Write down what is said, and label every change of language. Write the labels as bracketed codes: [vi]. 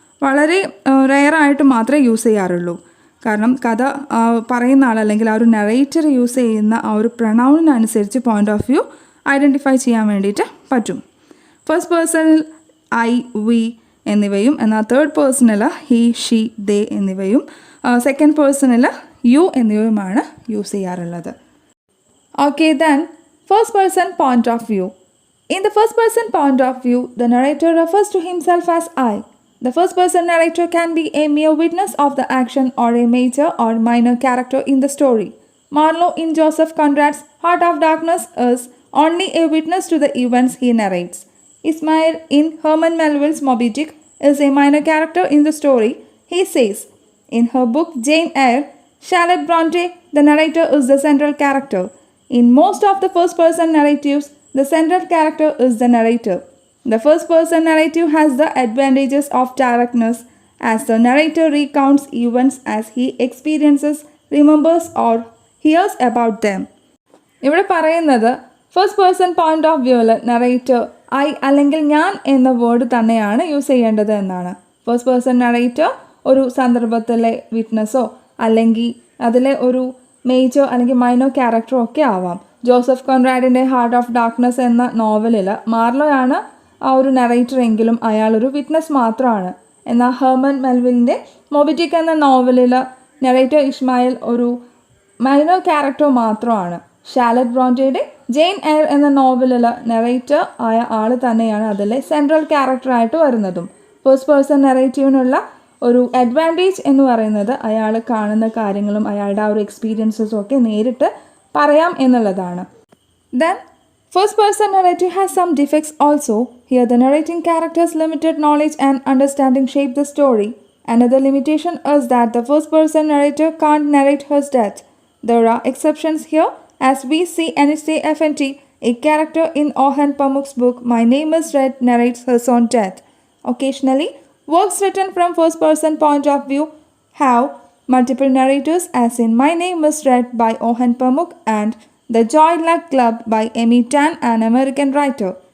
[ml] വളരെ റെയറായിട്ട് മാത്രമേ യൂസ് ചെയ്യാറുള്ളൂ. കാരണം കഥ പറയുന്ന ആൾ അല്ലെങ്കിൽ ആ ഒരു നറേറ്റർ യൂസ് ചെയ്യുന്ന ആ ഒരു പ്രൊണൗണിനനുസരിച്ച് പോയിൻ്റ് ഓഫ് വ്യൂ ഐഡൻറ്റിഫൈ ചെയ്യാൻ വേണ്ടിയിട്ട് പറ്റും. ഫസ്റ്റ് പേഴ്സണിൽ ഐ, വി എന്നിവയും, എന്നാൽ തേർഡ് പേഴ്സണിൽ ഹി, ഷീ, ദേ എന്നിവയും, സെക്കൻഡ് പേഴ്സണിൽ യു എന്നിവയുമാണ് യൂസ് ചെയ്യാറുള്ളത്. [en] Okay, then first person point of view. In the first person point of view, the narrator refers to himself as I. The first person narrator can be a mere witness of the action or a major or minor character in the story. Marlowe in Joseph Conrad's Heart of Darkness is only a witness to the events he narrates. Ismail in Herman Melville's Moby Dick is a minor character in the story. He says, in her book Jane Eyre, Charlotte Bronte, the narrator is the central character. In most of the first-person narratives, the central character is the narrator. The first-person narrative has the advantages of directness, as the narrator recounts events as he experiences, remembers, or hears about them. [ml] ഇവിടെ പറയുന്നത് first person point of വ്യൂവിൽ narrator I അല്ലെങ്കിൽ ഞാൻ എന്ന word തന്നെയാണ് use ചെയ്യേണ്ടത് എന്നാണ്. First person narrator ഒരു സന്ദർഭത്തിലെ വിറ്റ്നസ്സോ അല്ലെങ്കിൽ അതിലെ ഒരു മേജർ അല്ലെങ്കിൽ മൈനർ ക്യാരക്ടറോ ഒക്കെ ആവാം. ജോസഫ് കോൺറാഡിൻ്റെ ഹാർട്ട് ഓഫ് ഡാർക്ക്നെസ് എന്ന നോവലിൽ മാർലോയാണ് ആ ഒരു നറേറ്റർ എങ്കിലും അയാളൊരു വിറ്റ്നസ് മാത്രമാണ്. എന്നാൽ ഹെർമൻ മെൽവിലിൻ്റെ മോബി ഡിക്ക് എന്ന നോവലിൽ നറേറ്റർ ഇസ്മായിൽ ഒരു മൈനർ ക്യാരക്ടർ മാത്രമാണ്. ഷാർലറ്റ് ബ്രോണ്ടയുടെ ജെയിൻ എയർ എന്ന നോവലിൽ നറേറ്റർ ആയ ആൾ തന്നെയാണ് അതിലെ സെൻട്രൽ ക്യാരക്ടറായിട്ട് വരുന്നതും. ഫസ്റ്റ് പേഴ്സൺ നറേറ്റീവിനുള്ള ഒരു അഡ്വാൻറ്റേജ് എന്ന് പറയുന്നത് അയാൾ കാണുന്ന കാര്യങ്ങളും അയാളുടെ ആ ഒരു എക്സ്പീരിയൻസസും ഒക്കെ നേരിട്ട് പറയാം എന്നുള്ളതാണ്. [en] Then first person narrative has some defects also. Here the narrating character's limited knowledge and understanding shape the story. Another limitation is that the first person narrator can't narrate his death. There are exceptions here, as we see Anastay FNT, a character in Orhan Pamuk's book My Name is Red, narrates his own death. Occasionally, works written from first person point of view have multiple narrators, as in My Name is Red by Orhan Pamuk and The Joy Luck Club by Amy Tan, an American writer.